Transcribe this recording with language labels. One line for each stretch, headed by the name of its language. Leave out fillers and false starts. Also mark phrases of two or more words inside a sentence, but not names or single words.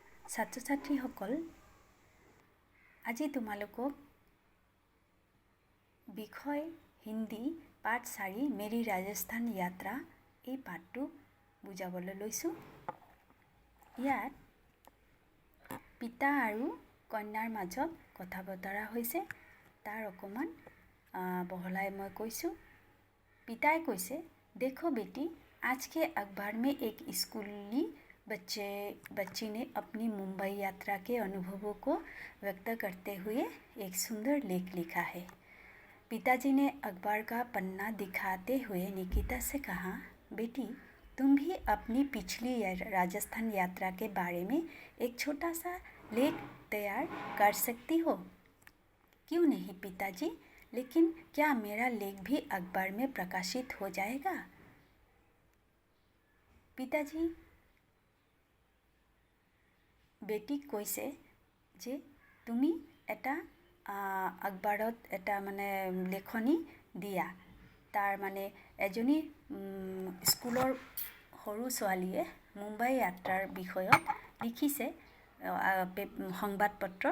Assamese: ছাত্ৰ ছাত্ৰীসকল, আজি তোমালোকক বিষয় হিন্দী পাঠ 4 মেৰী ৰাজস্থান যাত্ৰা এই পাঠটো বুজাবলৈ লৈছোঁ। ইয়াত পিতা আৰু কন্যাৰ মাজত কথা বতৰা হৈছে, তাৰ অকমান বহলাই মই কৈছোঁ।
Hindi: पिताए कैसे, देखो बेटी, आज के अखबार में एक स्कूली बच्ची ने अपनी मुंबई यात्रा के अनुभवों को व्यक्त करते हुए एक सुंदर लेख लिखा है। पिताजी ने अखबार का पन्ना दिखाते हुए निकिता से कहा, बेटी तुम भी अपनी पिछली राजस्थान यात्रा के बारे में एक छोटा सा लेख तैयार कर सकती हो। क्यों नहीं पिताजी, लेकिन क्या मेरा लेख भी अखबार में प्रकाशित हो जाएगा।
Assamese: पिताजी बेटीक কৈছে যে তুমি এটা अखबारत এটা মানে লেখনি দিয়া। তাৰ মানে এজনী স্কুলৰ সৰু ছোৱালীয়ে মুম্বাই যাত্ৰাৰ বিষয়ত লিখিছে সংবাদপত্ৰত।